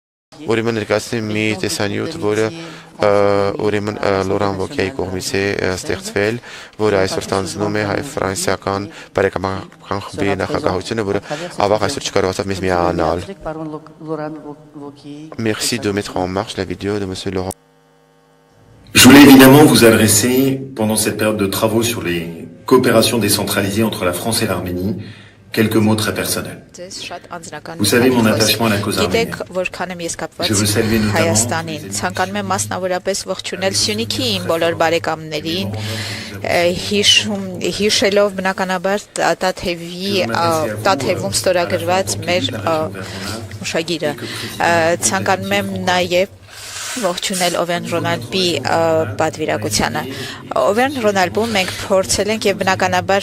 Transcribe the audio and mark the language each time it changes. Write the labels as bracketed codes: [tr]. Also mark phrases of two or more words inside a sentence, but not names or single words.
[hy] ուրեմն ներկայացնեմ մի տեսանյութ, որը ուրեմն Լորան Վոկիայի կողմից է ստեղծվել, որը այսօր ստանձնում է հայ-ֆրանսիական բարեկամական խմբի նախագահությունը, որը ավաղ այսօր չկարողացավ մեզ միանալ։ [fr] Merci de mettre en marche la vidéo de monsieur Laurent. Je voulais évidemment vous adresser, pendant cette période de travaux sur les coopérations décentralisées entre la France et l'Arménie, quelques mots très personnels. Vous savez mon attachement à la cause arménienne. Je veux saluer notamment [hy] ցանկանում եմ մասնավորապես ողջունել Սյունիքի իմ բոլոր բարեկամներին, հիշելով բնականաբար Տաթևում ստորագրված մեր հուշագիրը։ Ցանկանում եմ նաև ողջունել Օվեն Ռոնալդի պատվիրակությանը։ Օվեն Ռոնալդում մենք փորձել ենք եւ բնականաբար